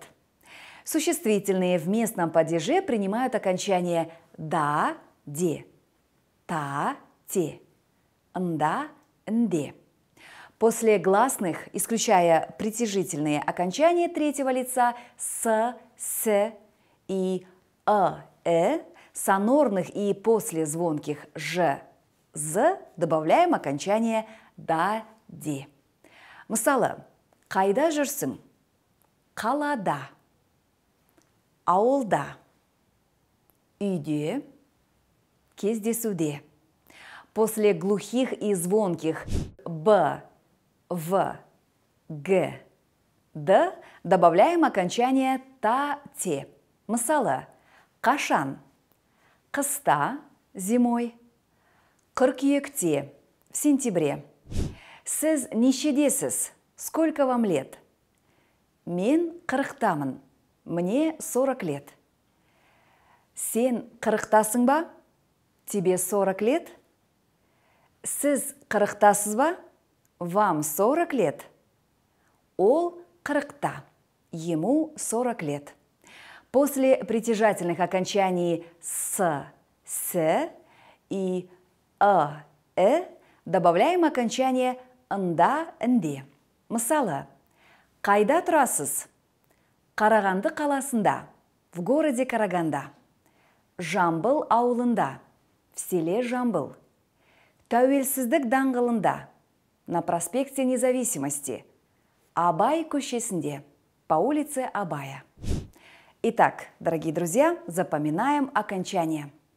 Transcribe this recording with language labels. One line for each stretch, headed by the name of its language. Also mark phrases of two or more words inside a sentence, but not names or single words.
Russian: Существительные в местном падеже принимают окончание «да», «де», «та», «те», «нда», «нде». После гласных, исключая притяжительные окончания третьего лица «с», «с» и сонорных и послезвонких «ж», «з» добавляем окончание «да», «де».
Kazakh: Мысалы, қайда жүрсің? Қалада. Ауылда, үйде, кездесуде.
Russian: После глухих и звонких «б», «в», «г», «д» добавляем окончание «та», «те».
Kazakh: Мысалы, қашан? Қыста, зимой. Қыркүйекте,
Russian: в сентябре.
Kazakh: Сіз нешедесіз?
Russian: Сколько вам лет?
Kazakh: Мен қырықтамын.
Russian: Мне 40 лет.
Kazakh: Сен қырықтасың ба?
Russian: Тебе 40 лет?
Kazakh: Сіз қырықтасыз ба?
Russian: Вам 40 лет?
Kazakh: Ол қырықта.
Russian: Ему 40 лет. После притяжательных окончаний «с», «с» и добавляем окончание «нда», «нде».
Kazakh: Мысалы, қайда тұрасыз? Қарағанды қаласында,
Russian: в городе Караганда.
Kazakh: Жамбыл ауылында,
Russian: в селе Жамбыл.
Kazakh: Тәуелсіздік даңғылында,
Russian: на проспекте Независимости.
Kazakh: Абай көшесінде,
Russian: по улице Абая. Итак, дорогие друзья, запоминаем окончание.